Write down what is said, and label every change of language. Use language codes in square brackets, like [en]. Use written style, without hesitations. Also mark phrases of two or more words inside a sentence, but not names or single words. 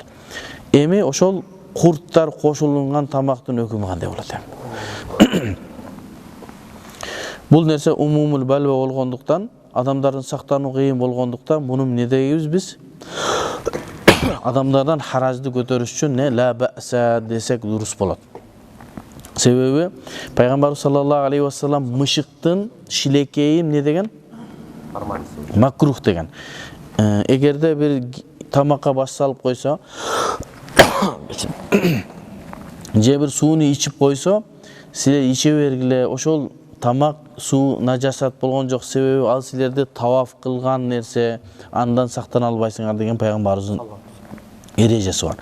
[ky] Эми ошол курттар кошулунган тамактын өкүмү кандай болот? Бул нерсе [ar] عموم البلوى [ky] болгондуктан, адамдардын сактануу кыйын болгондуктан, муну эмне дейбиз биз? Адамдардан харажды көтөрүш үчүн [ar] لا بأس [ky] десек дурус болот. Себеби пайгамбар [ar] صلى الله عليه وسلم [ky] мышыктын шилекейин эмне деген? Макрух деген. Эгерде бир тамакка баш салып койсо, же бир сууну ичип койсо, силер иче бергиле, ошол тамак суу нажасат болгон жок, себеби ал силерди таваф кылган нерсе, андан сактана албайсыңар деген пайгамбарыбыздын эрежеси бар.